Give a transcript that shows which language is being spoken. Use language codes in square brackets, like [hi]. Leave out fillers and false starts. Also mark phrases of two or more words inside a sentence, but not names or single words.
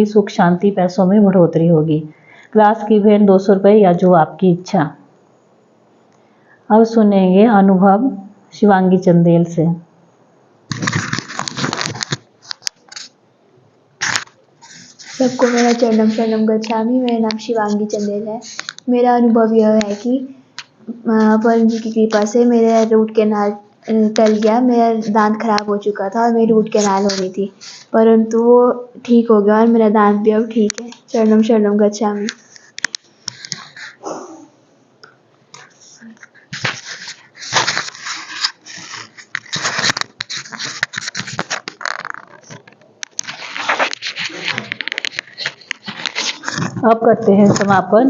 [hi] सुख शांति पैसों में बढ़ोतरी होगी। क्लास की भेंट 200 रुपये या जो आपकी इच्छा। अब सुनेंगे अनुभव शिवांगी चंदेल से। सबको मेरा [sa] चरणम शरणम गच्छामि। [hi] मेरा नाम शिवांगी चंदेल है। मेरा अनुभव यह है कि परम जी की कृपा से मेरा [en] root canal [hi] टल गया। मेरा दांत खराब हो चुका था और मेरी [en] root canal [hi] होनी थी, परंतु वो ठीक हो गया और मेरा दांत भी अब ठीक है। [sa] चरणम शरणम गच्छामि। [hi] अब करते हैं समापन।